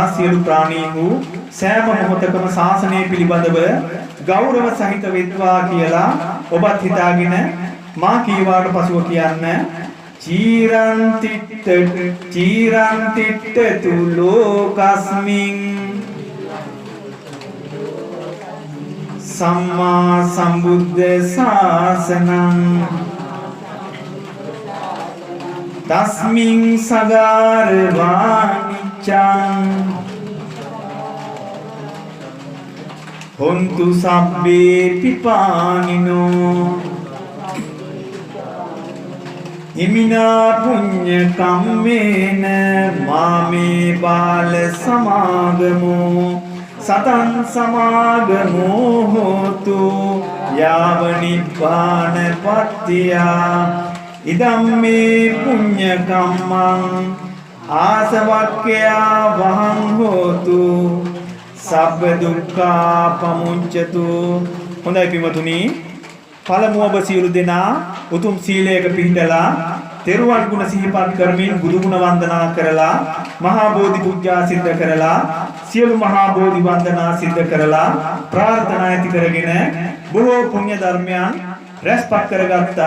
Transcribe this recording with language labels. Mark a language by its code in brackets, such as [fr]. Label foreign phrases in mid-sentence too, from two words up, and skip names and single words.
[si] සියලු ප්‍රාණීහු සෑම මොහොතකම ශාසනය පිළිබඳව ගෞරව සහිත වෙත්වා කියලා ඔබත් හිතාගෙන මා කීවාට පසුව කියන්න. [pi] චීරං තිට්ඨතු ලෝකස්මින් සම්මා සම්බුද්ධ ශාසනං තස්මින් සගාරවානිච්ඡං හොන්තු සබ්බේ පිපානිනෝ ඉමිනා පුඤ්ඤ කම්මේන මාමේ බාල සමාගමෝ සතං සමාගමෝ හෝතු යාව නිබ්බාන පත්තියා ඉදම්මේ පුඤ්ඤ කම්මං ආසවක්ඛ්‍යා වහං හෝතු සබ්බ දුක්ඛා පමුඤ්චතු. [si] හොඳයි පින්වතුනි, පළමුව ඔබ සියලු දෙනා උතුම් සීලයක පිහිටලා තෙරුවන් ගුණ සිහිපත් කරමින් බුදු ගුණ වන්දනා කරලා මහා බෝධි පූජා සිද්ධ කරලා සියලු මහා බෝධි වන්දනා සිද්ධ කරලා ප්‍රාර්ථනා ඇති කරගෙන බොහෝ පුණ්‍ය ධර්මයන් රැස්පත් කරගත්තා.